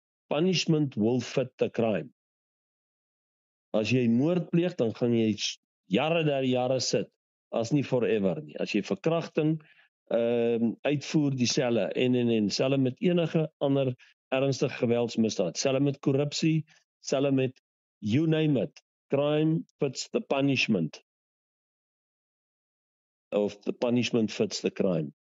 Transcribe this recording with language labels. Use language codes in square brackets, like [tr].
[en] Punishment will fit the crime. [af] As jy moord pleeg, dan gaan jy jare sit, as nie forever nie. As jy verkrachting uitvoer, dieselfde en selfs met enige ander ernstige geweldsmisdaad, selfs met korrupsie, selfs met [en] you name it. Crime fits the punishment. Of the punishment fits the crime.